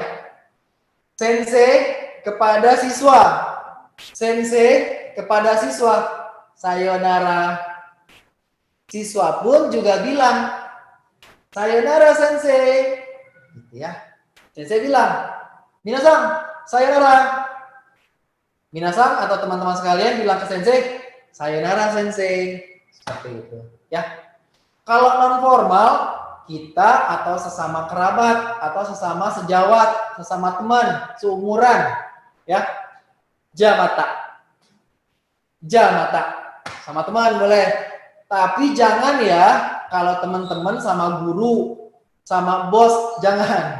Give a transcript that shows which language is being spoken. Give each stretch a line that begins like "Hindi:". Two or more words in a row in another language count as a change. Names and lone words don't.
Indonesian: Sensei kepada siswa. Sensei kepada siswa. Sayonara. Siswa pun juga bilang,
Japanese: さようなら先生.
Indonesian: Gitu ya. Sensei bilang,
Japanese: 皆さん、さようなら.
Indonesian: Minasan atau teman-teman sekalian bilang ke sensei,
Japanese: さようなら先生.
Indonesian: Seperti itu ya. Kalau non formal, kita atau sesama kerabat atau sesama sejawat, sesama teman seumuran ya, jamata. Jamata sama teman boleh, tapi jangan ya kalau teman-teman sama guru, sama bos, jangan.